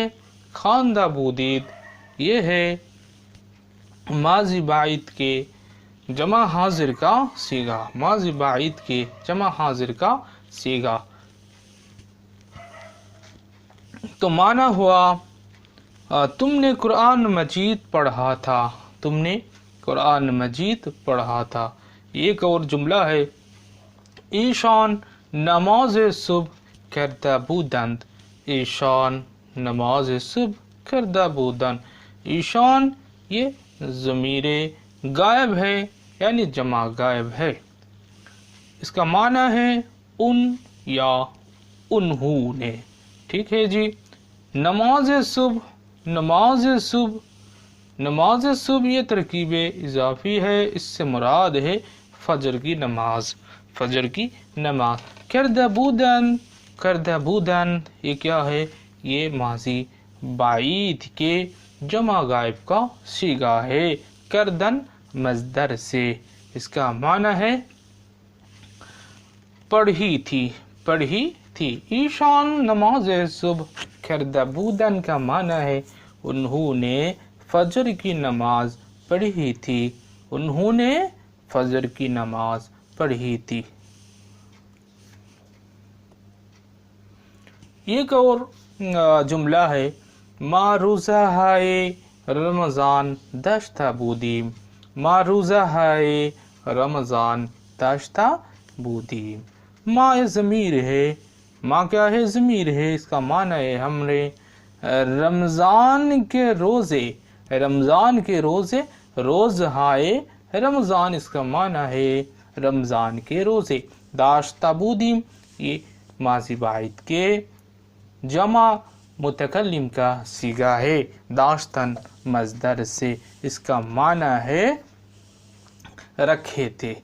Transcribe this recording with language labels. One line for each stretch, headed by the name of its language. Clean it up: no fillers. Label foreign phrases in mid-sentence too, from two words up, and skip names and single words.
Persian: خواندہ بودید
Urdu: یہ ہے ماضی بعید کے جمع حاضر کا صیغہ، ماضی بعید کے جمع حاضر کا صیغہ. تو معنی ہوا تم نے قرآن مجید پڑھا تھا، تم نے قرآن مجید پڑھا تھا. ایک اور جملہ ہے
Persian: ایشان نماز صبح کرده بودند، ایشان نماز صبح کرده بودند.
Urdu: ایشان یہ ضمیر غائب ہے، یعنی جمع غائب ہے. اس کا معنی ہے ان یا انہوں نے. ٹھیک ہے جی. نماز صبح، نماز صبح، نماز صبح یہ ترکیب اضافی ہے. اس سے مراد ہے فجر کی نماز، فجر کی نماز.
Persian: کرده بودن، کرده بودن
Urdu: یہ کیا ہے؟ یہ ماضی بعید کے جمع غائب کا صیغہ ہے کردن مصدر سے. اس کا معنی ہے پڑھی تھی، پڑھی تھی.
Persian: ایشان نماز صبح کرده بودن
Urdu: کا معنی ہے انہوں نے فجر کی نماز پڑھی تھی، انہوں نے فجر کی نماز پڑھی تھی. ایک اور جملہ ہے
Persian: ما روزہ ہائے رمضان داشتہ بودیم، ما روزہ ہائے رمضان داشتہ بودیم۔
Urdu: ما ضمیر ہے، ما کیا ہے؟ ضمیر ہے، اس کا معنی ہے ہم نے رمضان کے روزے، رمضان کے روزے،
Persian: روز ہائے رمضان
Urdu: اس کا معنی ہے رمضان کے روزے۔
Persian: داشتہ بودیم
Urdu: یہ ماضی بعید کے جمع متکلم کا صیغہ ہے، داشتن مصدر سے، اس کا معنی ہے رکھے تھے۔